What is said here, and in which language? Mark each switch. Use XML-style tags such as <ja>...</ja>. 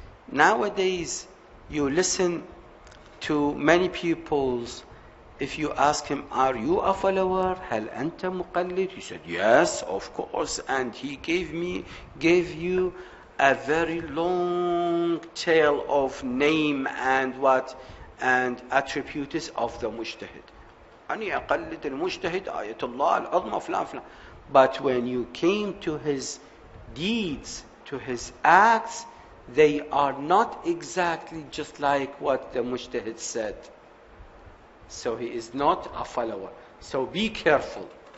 <en>Nowadays, you listen to many people's, if you ask him, are you a follower?</en> <ar>هل أنت مقلد?</ar> <en>He said, yes, of course. And he gave you a very long tale of name and what and attributes of the mujtahid.</en> <ar>أني أقلد المجتهد آية الله العظمى فلان فلان.</ar> <en>But when you came to his deeds, to his acts, they are not exactly just like what the mujtahid said. So he is not a follower. So be careful.</en>